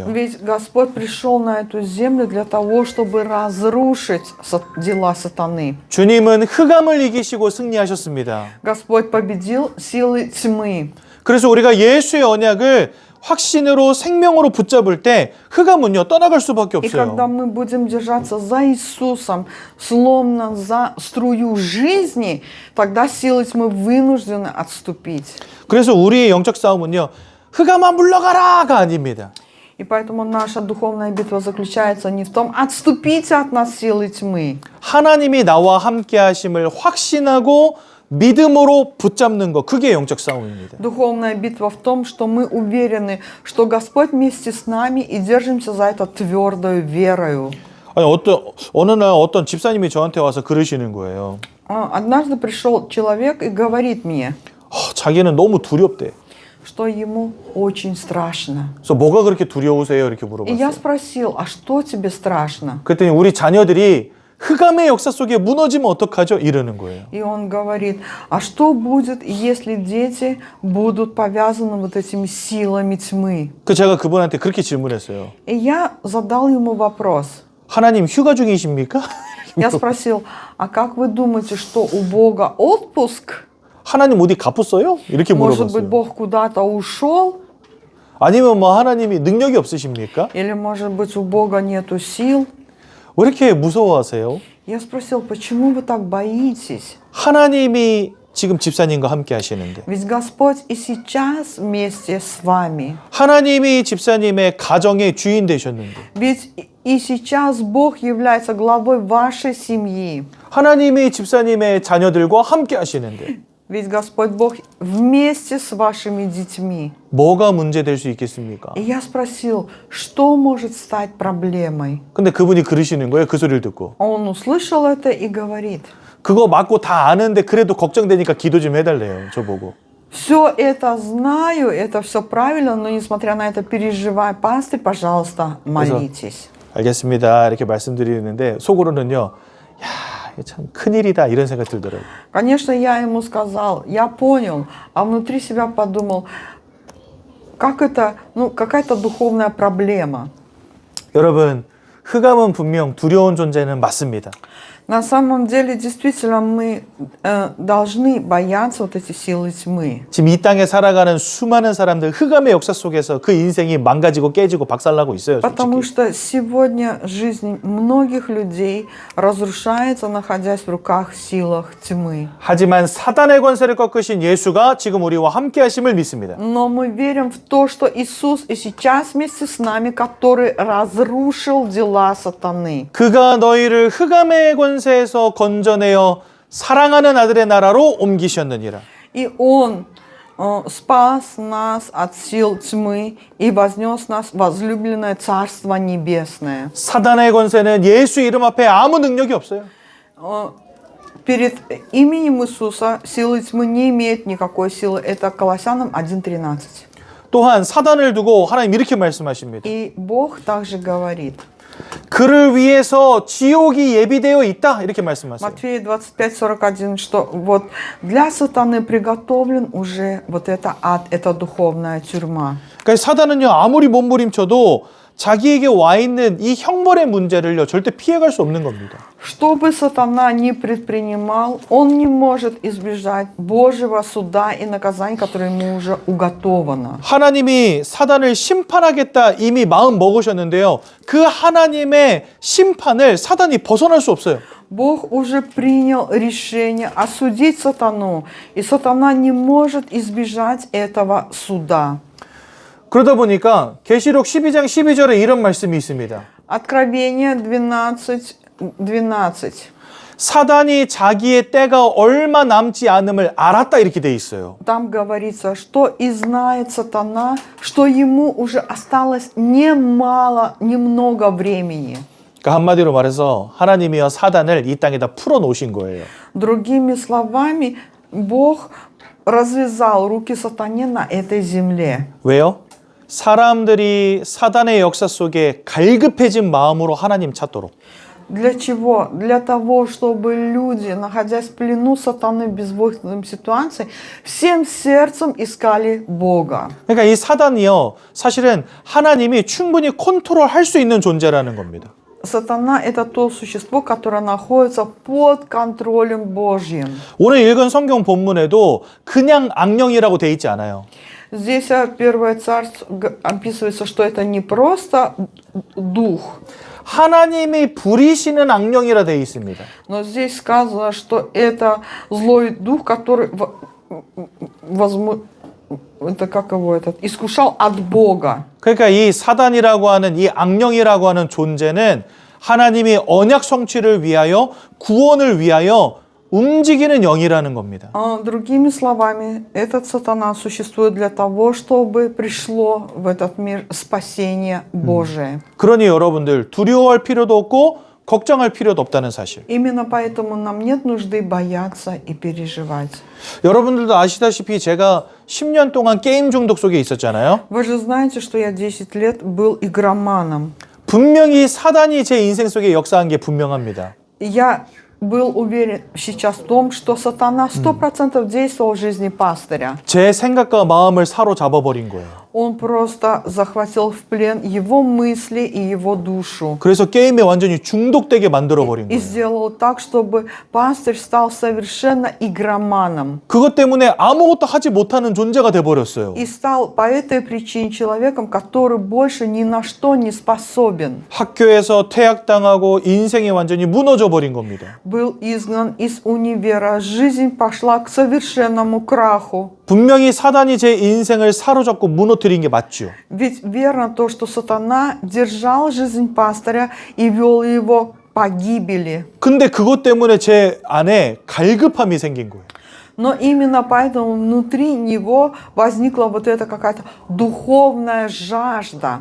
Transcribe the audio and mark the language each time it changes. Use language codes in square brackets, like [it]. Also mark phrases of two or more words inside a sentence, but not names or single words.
[ru] Ведь Господь пришел на эту землю для того, чтобы разрушить дела сатаны. [ko] 주님은 흑암을 이기시고 승리하셨습니다. [ru] Господь победил силы тьмы. [ko] 그래서 우리가 예수의 언약을 확신으로 생명으로 붙잡을 때 흑암은요 떠나갈 수밖에 [ru] И когда [ko] 없어요. [ru] мы будем держаться за Иисусом, словно за струю жизни, тогда силы тьмы вынуждены отступить. [ko] 그래서 우리의 영적 싸움은요 흑암아 물러가라가 아닙니다. [ru] И поэтому наша духовная битва заключается не в том, отступите от нас силы тьмы. [ko] 하나님이 나와 함께 하심을 확신하고 믿음으로 붙잡는 거, 그게 영적 싸움입니다. [ru] Духовная битва в том, что мы уверены, что Господь вместе с нами и держимся за это твердою верою. [ko] 아니 어느 날 어떤 집사님이 저한테 와서 그러시는 거예요. [ru] Однажды пришел человек и говорит мне, [ko] 자기는 너무 두렵대. [ru] что ему очень страшно. [ko] 그래서 뭐가 그렇게 두려우세요? 이렇게 [ru] И я [ko] 물어봤어요. [ru] спросил, а что тебе страшно? [ko] 그랬더니 우리 자녀들이 흑암의 역사 속에 무너지면 어떡하죠? 이러는 거예요. [ru] И он говорит, а что будет, если дети будут повязаны вот этими силами тьмы? [ko] 그 제가 그분한테 그렇게 질문했어요. [ru] И я задал ему вопрос. [ko] 하나님 휴가 중이십니까? [ru] Я спросил, а как вы думаете, что у Бога отпуск? [ko] 하나님 어디 갚았어요? 이렇게 [ru] Может быть, [ko] 물어봤어요. [ru] Бог куда-то ушел? [ko] 아니면 뭐 하나님이 능력이 없으십니까? [ru] Или, может быть, у Бога нету сил? [ko] 왜 이렇게 무서워하세요? [ru] Я спросил, почему вы так боитесь? [ko] 하나님이 지금 집사님과 함께 하시는데 [ru] Ведь Господь и сейчас вместе с вами. [ko] 하나님이 집사님의 가정의 주인 되셨는데 [ru] Ведь и сейчас Бог является главой вашей семьи. [ko] 하나님이 집사님의 자녀들과 함께 하시는데 [ru] Ведь Господь Бог вместе с вашими детьми. [ko] 뭐가 문제될 수 있겠습니까? [ru] И я спросил, что может стать проблемой? [ko] 근데 그분이 그러시는 거예요. 그 소리를 듣고. [ru] Он услышал это и говорит, [ko] 그거 맞고 다 아는데 그래도 걱정되니까 기도 좀 해달래요. 저보고. [ru] все это знаю, это все правильно, но несмотря на это переживай, пастырь, пожалуйста, молитесь. [ko] 알겠습니다. 이렇게 말씀드리는데 속으로는요. 야, 이게 참 큰일이다 이런 생각 들더라고요. [ru] Конечно, я ему сказал, я понял, а внутри себя подумал, как это, какая-то духовная проблема. [ko] 여러분, 흑암은 분명 두려운 존재는 맞습니다. [ru] На самом деле, действительно, мы должны бояться вот эти силы тьмы. [ko] 지금 이 땅에 살아가는 수많은 사람들 흑암의 역사 속에서 그 인생이 망가지고 깨지고 박살나고 있어요. [ru] Потому [ko] 솔직히. [ru] что сегодня жизнь многих людей разрушается, находясь в руках силах тьмы. [ko] 하지만 사단의 권세를 꺾으신 예수가 지금 우리와 함께 하심을 믿습니다. [ru] Но мы верим в то, что Иисус и сейчас вместе с нами, который разрушил дела сатаны. [ko] 그가 너희를 흑암의 권세에서 건져내어 사랑하는 아들의 나라로 옮기셨느니라. [ru] И Он спас нас от сил тьмы и вознес нас в возлюбленное Царство Небесное. [ko] 사단의 권세는 예수 이름 앞에 아무 능력이 없어요. [ru] Перед именем Иисуса силы тьмы не имеют никакой силы. Это Колоссянам 1:13. [ko] 또한 사단을 두고 하나님 이렇게 말씀하십니다. [ru] И Бог также говорит. [ko] 그를 위해서 지옥이 예비되어 있다 이렇게 말씀하세요. [ru] Матфея 25:41, что вот для сатаны приготовлен уже вот это ад, это духовная тюрьма. [ko] 그러니까 사단은요 아무리 몸부림쳐도 자기에게 와 있는 이 형벌의 문제를요 절대 피해갈 수 없는 겁니다. [ru] Что бы сатана ни предпринимал, он не может избежать Божьего суда и наказания, которое ему уже уготовано. [ko] 하나님이 사단을 심판하겠다 이미 마음 먹으셨는데요. 그 하나님의 심판을 사단이 벗어날 수 없어요. [ru] Бог уже принял решение осудить сатану, и сатана не может избежать этого суда. [ko] 그러다 보니까 계시록 12장 12절에 이런 말씀이 있습니다. [ru] Откровение 12:12. [ko] 사단이 자기의 때가 얼마 남지 않음을 알았다 이렇게 돼 있어요. [ru] Там говорится, что и знает сатана, что ему уже осталось немного времени. [ko] 그러니까 한마디로 말해서 하나님이여 사단을 이 땅에다 풀어 놓으신 거예요. [ru] Другими словами, Бог развязал руки сатане на этой земле. [ko] 왜요? 사람들이 사단의 역사 속에 갈급해진 마음으로 하나님 찾도록. [ru] Для чего? Для того, чтобы люди, находясь в плену сатаны в безвыходной ситуации, всем сердцем искали Бога. [ko] 그러니까 이 사단이요, 사실은 하나님이 충분히 컨트롤할 수 있는 존재라는 겁니다. [ru] Сатана – это то существо, которое находится под контролем Божьим. [ko] 오늘 읽은 성경 본문에도 그냥 악령이라고 돼 있지 않아요. [ru] Здесь Первое Царство описывается, что это не просто дух, [ko] 하나님이 부리시는 악령이라 돼 있습니다. [ru] но здесь сказано, что это злой дух, который это как его этот, искушал от Бога. [ko] 그러니까 이 사단이라고 하는 이 악령이라고 하는 존재는 하나님이 언약 성취를 위하여 구원을 위하여 움직이는 영이라는 겁니다. [ru] Другими словами, этот сатана существует для того, чтобы пришло в этот мир спасение Божие. [ko] 그러니 여러분들 두려워할 필요도 없고 걱정할 필요도 없다는 사실. [ru] Именно поэтому нам нет нужды бояться и переживать. [ko] 여러분들도 아시다시피 제가 10년 동안 게임 중독 속에 있었잖아요. [ru] Вы же знаете, что я 10 лет был игроманом. [ko] 분명히 사단이 제 인생 속에 역사한 게 분명합니다. [ru] Я был уверен сейчас в том, что сатана 100% действовал в жизни пастыря. [ko] 제 생각과 마음을 사로잡아버린 거예요. [ru] Он просто захватил в плен его мысли и его душу. [ko] 그래서 게임에 완전히 중독되게 만들어버린 [ru] И [ko] 거예요. [ru] сделал так, чтобы пастырь стал совершенно игроманом. [ko] 그것 때문에 아무것도 하지 못하는 존재가 돼버렸어요. [ru] И стал по этой причине человеком, который больше ни на что не способен. [ko] 학교에서 퇴학당하고 인생이 완전히 무너져버린 겁니다. [ru] Был изгнан из универа. Жизнь пошла к совершенному краху. [ko] 분명히 사단이 제 인생을 사로잡고 무너뜨린 게 맞죠. [ru] Ведь верно то, что сатана держал жизнь пастыря и вел его к погибели. [ko] 근데 그것 때문에 제 안에 갈급함이 생긴 거예요. [ru] Но именно поэтому внутри него возникла вот эта какая-то духовная жажда.